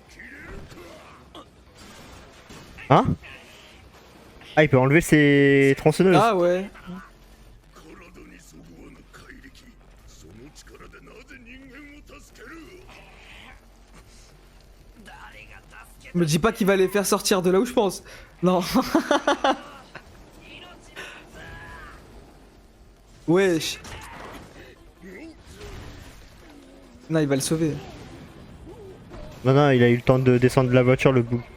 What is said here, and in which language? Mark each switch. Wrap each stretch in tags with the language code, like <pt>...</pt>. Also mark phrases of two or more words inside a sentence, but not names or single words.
<fr>Hein? Ah, il peut enlever ses tronçonneuses. Ah ouais.</fr> <ja>体にそぐわぬ怪力。その力でなぜ人間を助ける。</ja> <fr>Me dis pas qu'il va les faire sortir de là où je pense. Non. Wesh. Non, il va le sauver. Non, non, il a eu le temps de descendre de la voiture, le bout.</fr>